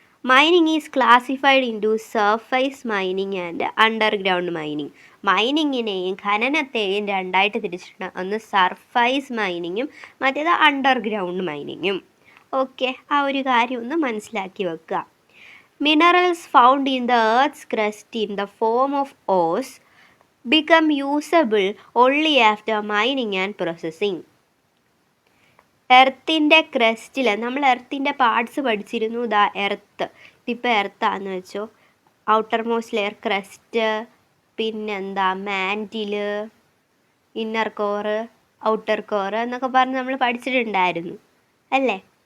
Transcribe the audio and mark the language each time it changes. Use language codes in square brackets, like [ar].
[en] Mining is classified into surface mining and underground mining. [ml] മൈനിങ്ങിനെയും ഖനനത്തെയും രണ്ടായിട്ട് തിരിച്ചിട്ടുണ്ട്. ഒന്ന് surface മൈനിങ്ങും മറ്റേത് അണ്ടർഗ്രൗണ്ട് മൈനിങ്ങും. ഓക്കെ, ആ ഒരു കാര്യം ഒന്ന് മനസ്സിലാക്കി വെക്കുക. [en] Minerals found in the Earth's crust in the form of ores become usable only after mining and processing. [ml] എർത്തിൻ്റെ ക്രസ്റ്റിൽ നമ്മൾ എർത്തിൻ്റെ പാർട്സ് പഠിച്ചിരുന്നു. എർത്ത്, ഇതിപ്പോൾ എർത്താന്ന് വെച്ചോ. ഔട്ടർ മോസ്റ്റ് ലെയർ ക്രസ്റ്റ്, പിന്നെന്താ മാൻറ്റില്, ഇന്നർ കോറ്, ഔട്ടർ കോറ് എന്നൊക്കെ പറഞ്ഞ് നമ്മൾ പഠിച്ചിട്ടുണ്ടായിരുന്നു അല്ലേ?